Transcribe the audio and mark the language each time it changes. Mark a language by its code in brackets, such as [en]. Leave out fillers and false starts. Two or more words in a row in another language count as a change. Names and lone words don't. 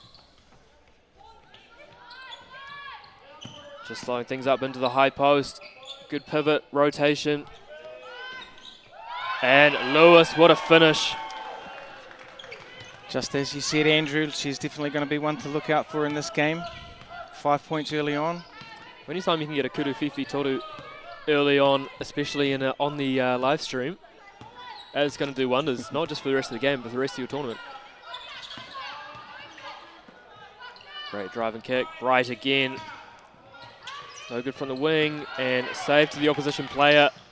[en] Just slowing things up into the high post. Good pivot, rotation. And Lewis, what a finish. Just as you said, Andrew, she's definitely going to be one to look out for in this game. 5 points early on. Anytime you can get a [mi] kuru whiwhi toru [en] early on, especially in on the live stream, it's going to do wonders, not just for the rest of the game, but for the rest of your tournament. Great drive and kick. Bright again. No good from the wing, and save to the opposition player.